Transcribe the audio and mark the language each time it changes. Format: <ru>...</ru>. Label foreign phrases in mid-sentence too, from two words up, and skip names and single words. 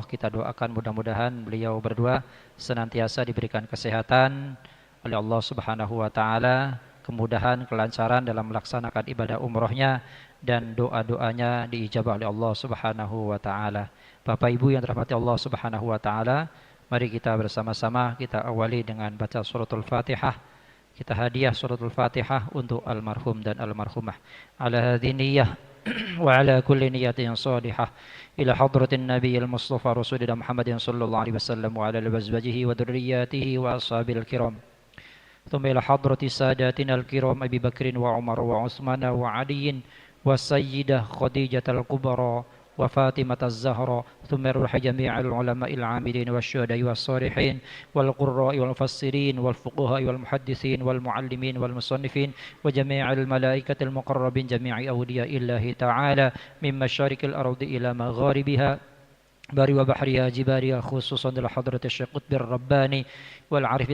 <id>Kita doakan mudah-mudahan beliau berdua senantiasa diberikan kesehatan oleh Allah</id> <ar>سبحانه وتعالى,</ar> <id>kemudahan, kelancaran dalam melaksanakan ibadah umrohnya, dan doa-doanya diijabah oleh Allah</id> <ar>سبحانه وتعالى.</ar> <id>Bapak Ibu yang dirahmati Allah</id> <ar>سبحانه وتعالى,</ar> <id>mari kita bersama-sama kita awali dengan baca suratul Fatihah. Kita hadiah suratul Fatihah untuk almarhum dan almarhumah.</id> <ar>على هذه النية وعلى كل نية صالحة إلى حضرة النبي المصطفى رسولنا محمد صلى الله عليه وسلم وعلى أزواجه وذرياته وأصحابه الكرام. ثم إلى حضرة سادتنا الكرام أبي بكر وعمر وعثمان وعلي والسيدة خديجة الكبرى وفاطمة الزهراء ثم روح جميع العلماء العاملين والشهداء والصالحين والقراء والمفسرين والفقهاء والمحدثين والمعلمين والمصنفين وجميع الملائكة المقربين جميع أولياء الله تعالى من مشارق الأرض إلى مغاربها بر وبحرها جبارها خصوصا لحضرة الشيخ قطب الرباني والعارف</ar>